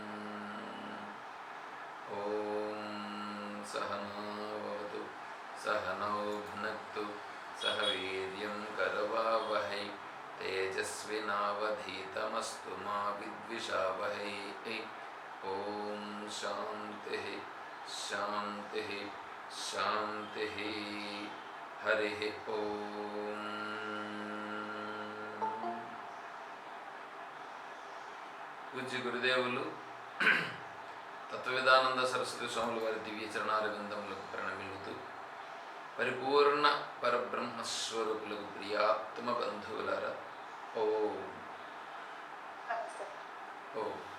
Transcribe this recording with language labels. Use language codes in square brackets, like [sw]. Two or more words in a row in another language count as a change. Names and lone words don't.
[sa] ॐ सहना भवतु सहनौ भुनक्तु सह वीर्यं करवावहै तेजस्विनावधीतमस्तु मा विद्विषावहै। ॐ शान्तिः शान्तिः शान्तिः। हरिः ओम्। [te] పూజ్య గురుదేవులు తత్వవేదానంద సరస్వతి స్వాముల వారి దివ్య చరణారవిందములకు ప్రణమిల్లుతూ పరిపూర్ణ పరబ్రహ్మస్వరూపులకు ప్రియాత్మ బంధువులారా ఓం ఓం.